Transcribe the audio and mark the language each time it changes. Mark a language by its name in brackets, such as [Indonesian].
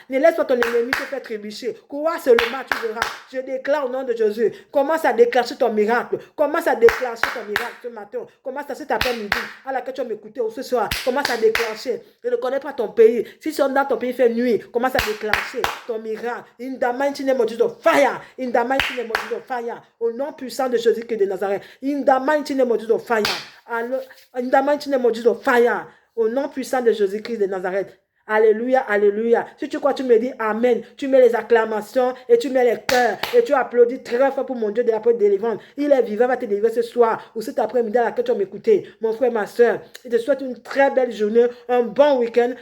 [French] Ne laisse pas ton ennemi te faire trébucher. Crois seulement, tu verras. Je déclare au nom de Jésus. Commence à déclencher ton miracle. Commence à déclencher ton miracle ce matin. Commence à cet après-midi à laquelle tu vas m'écouter ce soir. Commence à déclencher. Je ne connais pas ton pays. Si dans ton pays fait nuit, commence à déclencher ton miracle. [English] In the mighty name of Jesus, fire. In the mighty name of Jesus, fire. [French] Au nom puissant de Jésus-Christ de Nazareth. [English] In the mighty name of Jesus, fire. In the mighty name of Jesus, fire. [French] Au nom puissant de Jésus-Christ de Nazareth. Alléluia, alléluia. Si tu crois, tu me dis Amen. Tu mets les acclamations et tu mets les cœurs et tu applaudis très fort pour mon Dieu de la porte délivrante. Il est vivant, va te délivrer ce soir ou cet après-midi à laquelle tu vas m'écouter. Mon frère, ma soeur, je te souhaite une très belle journée, un bon week-end.